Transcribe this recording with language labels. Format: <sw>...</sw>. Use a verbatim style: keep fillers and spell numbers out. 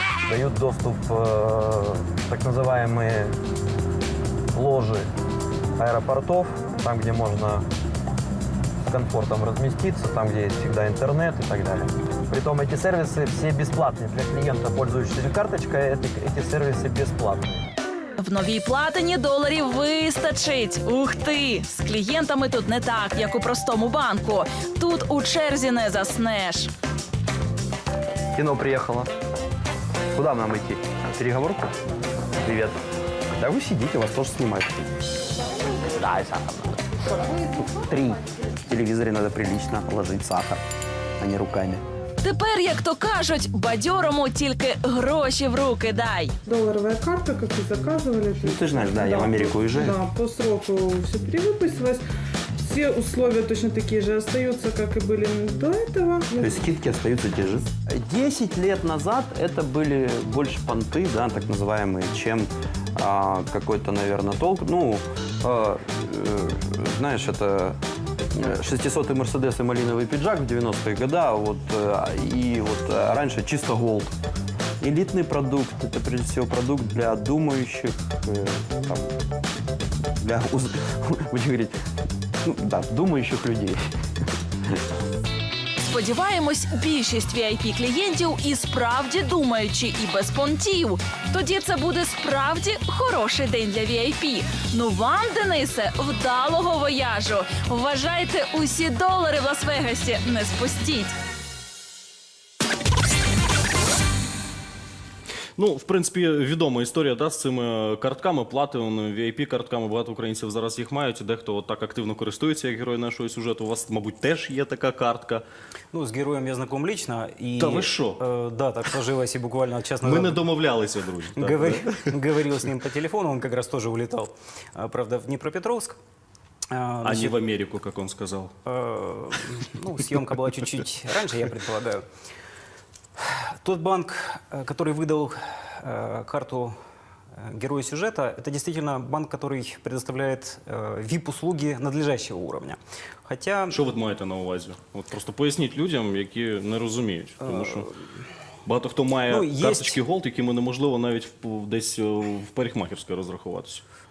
<ru>Дают доступ э, так называемые ложи аэропортов, там, где можно с комфортом разместиться, там, где есть всегда интернет и так далее. Притом эти сервисы все бесплатные. Для клиента, пользующегося карточкой, эти, эти сервисы бесплатные.</ru> <uk>В новій платині доларів вистачить. Ух ти! З клієнтами тут не так, як у простому банку. Тут у черзі не заснеш.</uk> <ru>Кино приехало. Куда нам идти? Переговорку? Привет. Да вы сидите, вас тоже снимают. Да, и сахар. Три. В телевизоре надо прилично ложить сахар, а не руками.</ru> <uk>Тепер, як то кажуть, бадьорому тільки гроші в руки дай.</uk> <ru>Долларовая карта, как и заказывали. Ну, ты же знаешь, да, да, я в Америку уезжаю. Да, по сроку все перевыписывалось. Все условия точно такие же остаются, как и были до этого. То есть скидки остаются те же? Десять лет назад это были больше понты, да, так называемые, чем а, какой-то, наверное, толк. Ну, а, э, знаешь, это... шестисотый Мерседес и малиновый пиджак в девяностые года, вот, и вот раньше чисто голд. Элитный продукт – это, прежде всего, продукт для думающих, э, там, для, будем говорить, ну, да, думающих людей.</ru> <uk>Сподіваємось, більшість ві ай пі-клієнтів і справді думаючі, і без понтів. Тоді це буде справді хороший день для ві ай пі. Ну вам, Денисе, вдалого вояжу. Вважайте, усі долари в Лас-Вегасі не спустіть. Ну, в принципі, відома історія, да, з цими картками, платинами, ві ай пі-картками. Багато українців зараз їх мають, дехто так активно користується, як герой нашого сюжету. У вас, мабуть, теж є така картка. Ну, з героєм я</uk> <ru>знаком лично.</ru> <uk>І, Та ви що?</uk> <ru>Э, да, так сложилось и буквально час назад.</ru> <uk>Ми не домовлялися, друзі.</uk> <ru>Говорил с ним по телефону, он как раз тоже улетал, правда, в Днепропетровск. А, значит, не в Америку, как он сказал. Э, ну, съемка была чуть-чуть раньше, я предполагаю. Тот банк, который выдал э, карту героя сюжета, это действительно банк, который предоставляет э, віп-услуги надлежащего уровня. Хотя...</ru> <uk>Що ви маєте на увазі? От просто поясніть людям, які не розуміють. Тому що багато хто має</uk> <ru>ну, есть...</ru> <uk>карточки Gold, якими неможливо навіть в, десь в парикмахерській розрахуватися.</uk>